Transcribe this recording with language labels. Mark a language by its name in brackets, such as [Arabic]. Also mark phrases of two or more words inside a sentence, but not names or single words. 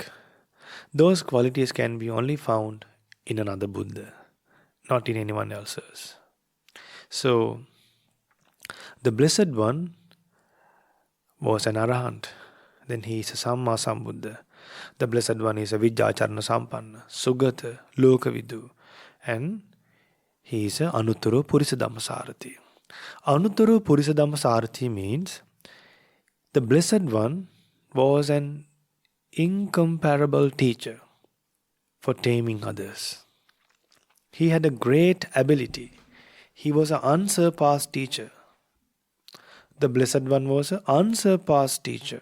[English] Those qualities can be only found in another Buddha, not in anyone else's. So, the Blessed One was an Arahant. Then he is a [Pali] Samma Sambuddha. [English] The Blessed One is a [Pali] Vijjācharana Sampanna, [English] Sugata, Lokavidu. And he is a [Pali] anuttaro purisadamma sarati. Anuttaro purisadamma sarati [English] means the Blessed One was an incomparable teacher for taming others. He had a great ability. He was an unsurpassed teacher. The Blessed One was an unsurpassed teacher.